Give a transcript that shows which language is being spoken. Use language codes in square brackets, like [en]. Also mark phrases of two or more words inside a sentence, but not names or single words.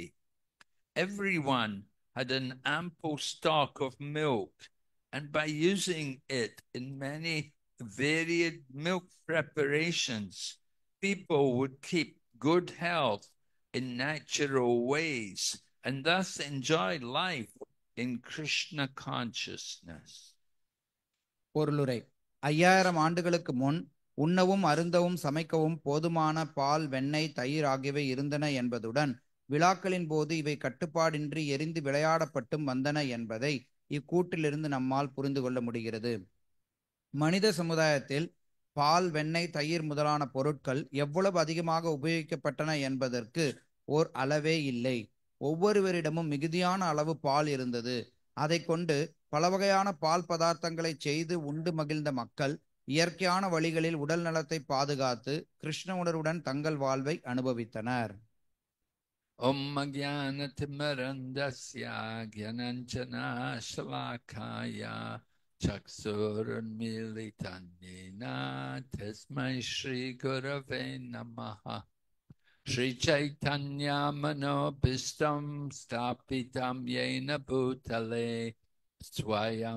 [en] Everyone had an ample stock of milk, and by using it in many varied milk preparations, people would keep good health in natural ways and thus enjoy life in Krishna consciousness. [ta] பொருளுரை. 5000 ஆண்டுகளுக்கு முன் உண்ணவும் அருந்தவும் சமைக்கவும் போதுமான பால், வெண்ணெய், தயிர் ஆகியவை இருந்தன என்பதுடன் விழாக்களின் போது இவை கட்டுப்பாடின்றி எரிந்து விளையாடப்பட்டும் வந்தன என்பதை இக்கூட்டிலிருந்து நம்மால் புரிந்து கொள்ள முடிகிறது. மனித சமுதாயத்தில் பால், வெண்ணெய், தயிர் முதலான பொருட்கள் எவ்வளவு அதிகமாக உபயோகிக்கப்பட்டன என்பதற்கு ஓர் அளவே இல்லை. ஒவ்வொருவரிடமும் மிகுதியான அளவு பால் இருந்தது. அதை கொண்டு பல வகையான பால் பதார்த்தங்களை செய்து உண்டு மகிழ்ந்த மக்கள் இயற்கையான வழிகளில் உடல் நலத்தை பாதுகாத்து கிருஷ்ண உணர்வுடன் தங்கள் வாழ்வை அனுபவித்தனர். [sa] ॐ ज्ञानतिमिरान्धस्य ज्ञानाञ्जन शलाकया चक्षुरुन्मीलितंयेन तस्मै श्री गुरवे नमः. श्री चैतन्य मनोऽभीष्टं स्थापितं येन भूतले स्वयम्